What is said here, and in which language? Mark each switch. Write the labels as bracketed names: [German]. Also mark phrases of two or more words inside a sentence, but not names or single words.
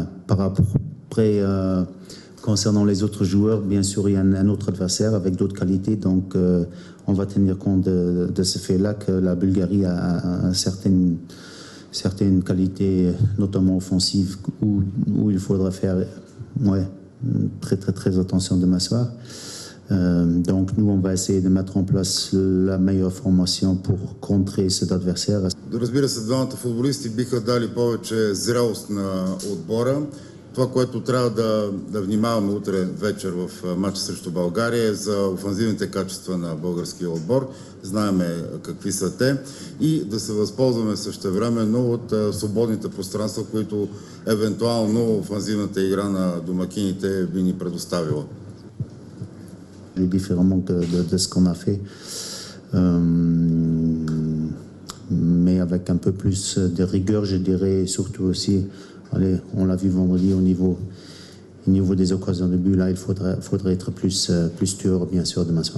[French] Après, concernant les autres joueurs, bien sûr, il y a un autre adversaire avec d'autres qualités, donc on va tenir compte de ce fait-là que la Bulgarie a certaines qualités, notamment offensives, où il faudra faire très très très attention demain soir. Donc nous, on va essayer de mettre en place la meilleure formation pour contrer cet adversaire. [Bulgarian] Разбира се, двамата футболисти биха дали повече зрелост на отбора. Това, което трябва да внимаваме утре вечер в матча срещу България е за офанзивните качества на българския отбор. Знаеме какви са те и да се възползваме същевременно от свободните пространства, които евентуално офанзивната игра на домакините би ни предоставила. [French] Différemment de ce qu'on a fait, mais avec un peu plus de rigueur, je dirais, et surtout aussi, allez, on l'a vu vendredi au niveau des occasions de but, là, il faudrait être plus dur, bien sûr, demain soir.